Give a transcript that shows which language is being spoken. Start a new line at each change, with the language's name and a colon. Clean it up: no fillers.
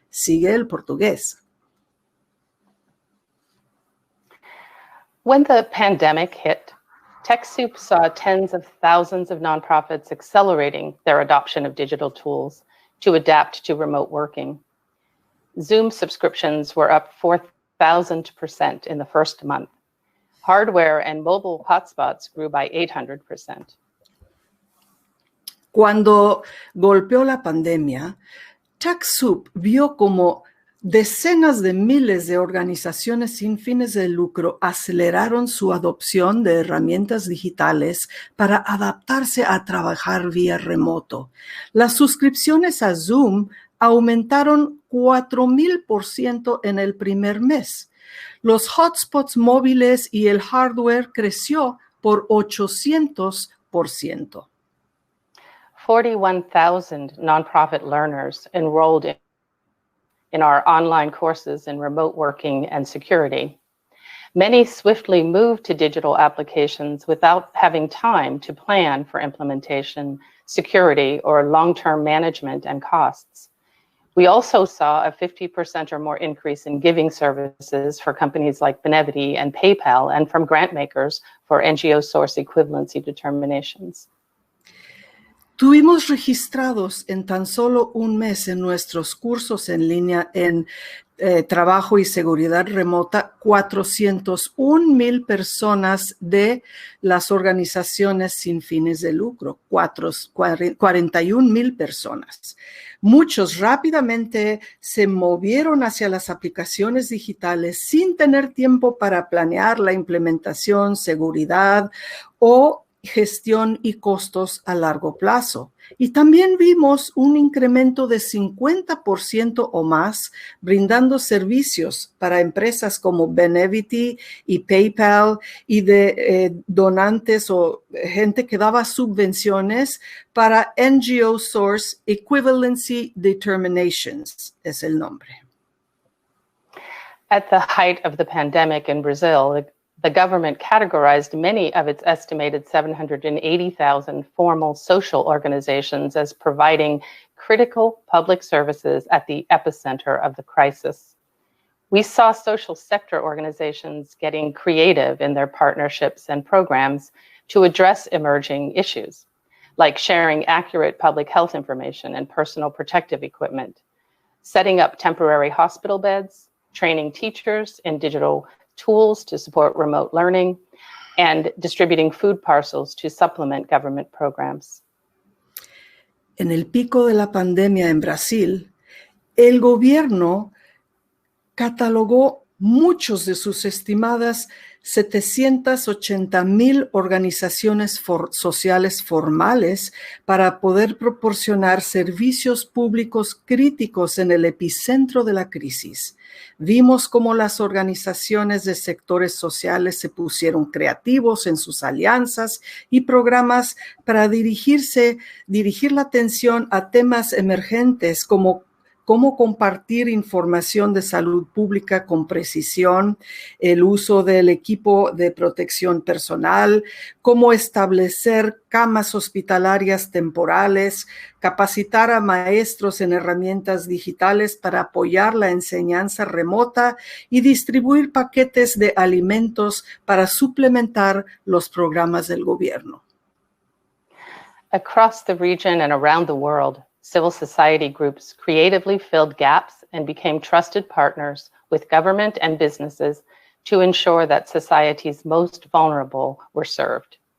Spanish: Sigue el portugués.
English: When the pandemic hit, TechSoup saw tens of thousands of nonprofits accelerating their adoption of digital tools to adapt to remote working. Zoom subscriptions were up 4,000% in the first month. Hardware and mobile hotspots grew by 800%.
Spanish: Cuando golpeó la pandemia, TechSoup vio como decenas de miles de organizaciones sin fines de lucro aceleraron su adopción de herramientas digitales para adaptarse a trabajar vía remoto. Las suscripciones a Zoom aumentaron 4,000% en el primer mes. Los hotspots móviles y el hardware creció por 800%.
English: 41,000 nonprofit learners enrolled in our online courses in remote working and security. Many swiftly moved to digital applications without having time to plan for implementation, security, or long-term management and costs. We also saw a 50% or more increase in giving services for companies like Benevity and PayPal, and from grant makers for NGO source equivalency determinations.
Spanish: Tuvimos registrados en tan solo un mes en nuestros cursos en línea en trabajo y seguridad remota 401,000 personas de las organizaciones sin fines de lucro, 41,000 personas. Muchos rápidamente se movieron hacia las aplicaciones digitales sin tener tiempo para planear la implementación, seguridad o gestión y costos a largo plazo. Y también vimos un incremento de 50% o más brindando servicios para empresas como Benevity y PayPal y de donantes o gente que daba subvenciones para NGO Source Equivalency Determinations, es el nombre.
English: At the height of the pandemic in Brazil, the government categorized many of its estimated 780,000 formal social organizations as providing critical public services at the epicenter of the crisis. We saw social sector organizations getting creative in their partnerships and programs to address emerging issues, like sharing accurate public health information and personal protective equipment, setting up temporary hospital beds, training teachers in digital tools to support remote learning, and distributing food parcels to supplement government programs.
Spanish: En el pico de la pandemia en Brasil, el gobierno catalogó muchos de sus estimadas 780,000 organizaciones sociales formales para poder proporcionar servicios públicos críticos en el epicentro de la crisis. Vimos cómo las organizaciones de sectores sociales se pusieron creativos en sus alianzas y programas para dirigir la atención a temas emergentes como cómo compartir información de salud pública con precisión, el uso del equipo de protección personal, cómo establecer camas hospitalarias temporales, capacitar a maestros en herramientas digitales para apoyar la enseñanza remota y distribuir paquetes de alimentos para suplementar los programas del gobierno.
English: Across the region and around the world, civil society groups creatively filled gaps and became trusted partners with government and businesses to ensure that society's most vulnerable were served.